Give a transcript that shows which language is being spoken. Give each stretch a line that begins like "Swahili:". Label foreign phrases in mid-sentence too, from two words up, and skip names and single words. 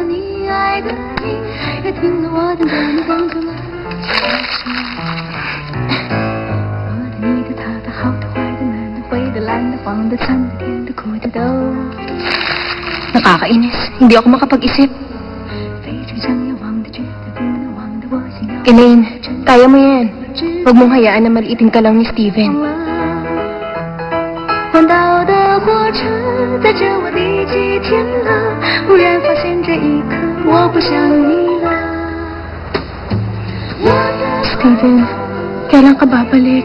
Filipino: Nakakainis. Hindi ako makapag-isip. Elaine, kaya mo yan. Huwag mong hayaan na maliitin ka lang ni Steven.
Chinese: 环岛的火车载着我第几天了，忽然发现这一刻我不想你了。
Filipino: Steven, kailan ka babalik?